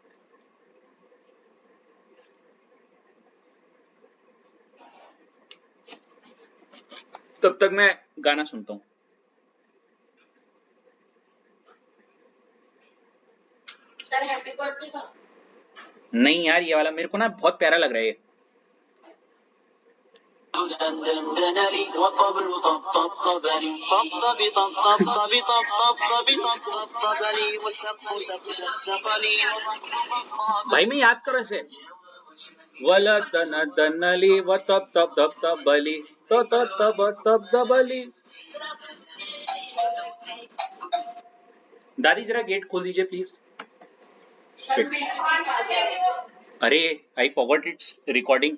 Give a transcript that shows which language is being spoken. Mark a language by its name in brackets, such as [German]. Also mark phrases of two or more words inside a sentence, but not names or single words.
[Hindi] तब तक मैं गाना सुनता हूं। सर [English] happy birthday [Hindi] का नहीं यार, ये वाला मेरे को ना बहुत प्यारा लग रहा है ये। [Arabic] دندنلي والطبل طبطبني طبطبي طبطبي طبطبي طبطبني والسقف سقسقني [Hindi] भाई मैं याद करो ऐसे, वला दन दनली व तब तब तब तब बली तो तब तब तब तब बली। दादी जरा गेट खोल दीजिए प्लीज। [English] अरे I forgot it's recording.